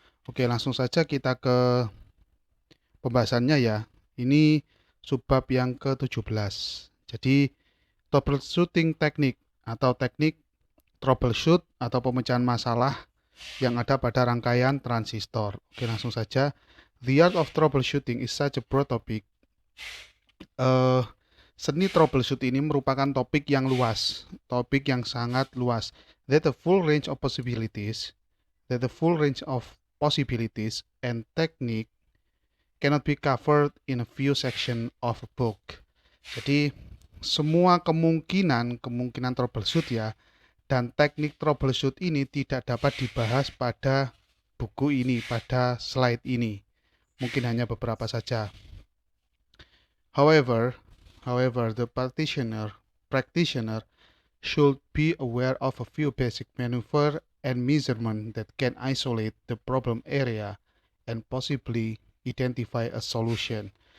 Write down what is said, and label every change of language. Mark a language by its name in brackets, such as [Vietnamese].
[Indonesian] Oke, langsung saja kita ke pembahasannya ya. Ini subbab yang ke-17. Jadi, troubleshooting teknik atau teknik troubleshoot atau pemecahan masalah yang ada pada rangkaian transistor. Oke, langsung saja. [English] The art of troubleshooting is such a broad topic. eh, [Indonesian] Seni troubleshoot ini merupakan topik yang sangat luas. [English] That the full range of possibilities, that the full range of possibilities and technique cannot be covered in a few section of a book. [Indonesian] Jadi semua kemungkinan troubleshoot ya dan teknik troubleshoot ini tidak dapat dibahas pada buku ini, pada slide ini. Mungkin hanya beberapa saja. [English] However, the practitioner should be aware of a few basic maneuver and measurement that can isolate the problem area and possibly identify a solution.